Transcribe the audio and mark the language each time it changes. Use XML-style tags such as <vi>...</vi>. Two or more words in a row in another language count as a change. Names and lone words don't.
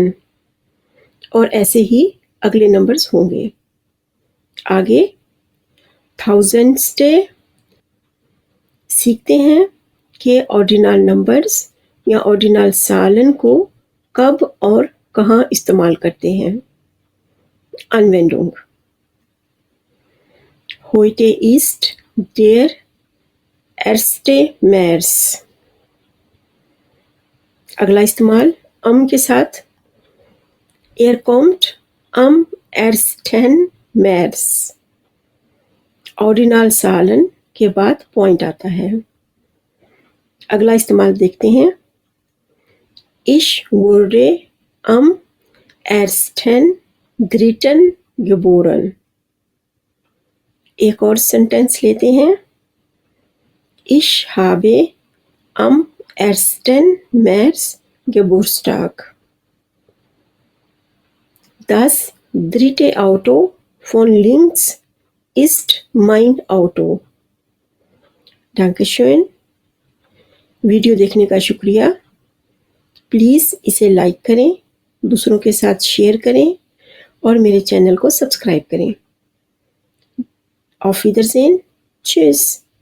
<ur>اور ایسے ہی اگلے نمبرز ہوں گے۔ آگے 1000. سیکھتے ہیں کہ</ur> <en>ordinal numbers</en> <ur>یا</ur> <de>Ordinal Zahlen</de> <ur>کو کب اور کہاں استعمال کرتے ہیں۔</ur> <de>Anwendung: Heute ist der 1. März.</de> <ur>اگلا استعمال am کے ساتھ</ur> <de>kommt am 1. März. Ordinal Zahlen</de> <ur>کے بعد پوائنٹ آتا ہے۔ اگلا استعمال دیکھتے ہیں۔</ur> <de>Ich wurde am 1.3. geboren.</de> <ur>ایک اور سینٹینس لیتے ہیں۔</ur> <de>Ich habe am 1. März Geburtstag. Das 3. Auto von links ist mein Auto. Dankeschön.</de> <ur>ویڈیو دیکھنے کا شکریہ۔ پلیز اسے لائک کریں، دوسروں کے ساتھ شیئر کریں اور میرے چینل کو سبسکرائب کریں۔</ur> <de>Auf Wiedersehen. Tschüss.</de>